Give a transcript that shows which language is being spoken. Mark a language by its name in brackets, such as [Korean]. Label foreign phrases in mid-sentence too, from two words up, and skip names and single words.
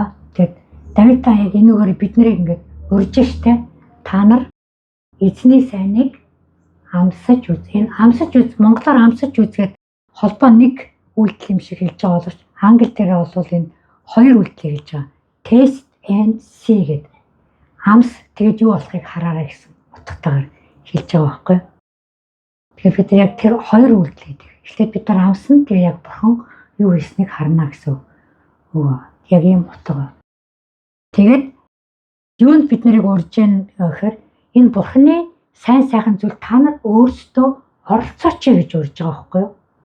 [Mongolian] Тэгээд Давид хаан яг энэгээр биднийг ингээд урьж штэ. Та нар эзний сайныг амсаж үз. Энэ амсаж үз, монголоор амсаж үзгээд холбоо нэг үйлдэл юм шиг хэлж байгаа боловч англи дээр бол энэ хоёр үйлдэл хэлж байгаа. [English] Taste and see гэдэг. [Mongolian] Амс тэгээд юу болохыг хараарай гэсэн утгатайгаар хэлж байгаа байхгүй. Тэгэхээр бид яг тэр хоёр үйлдэл гэдэг. Эхлээд бид нар амсна тэгээд яг бурхан юу хийснийг харна гэсэн үг. Яг ийм утга. Тэгээд юунд бид нарыг урьж яана гэхээр энэ бурханы сайн сайхан зүйл та нар өөрсдөө оролцооч гэж урьж байгаа байхгүй юу?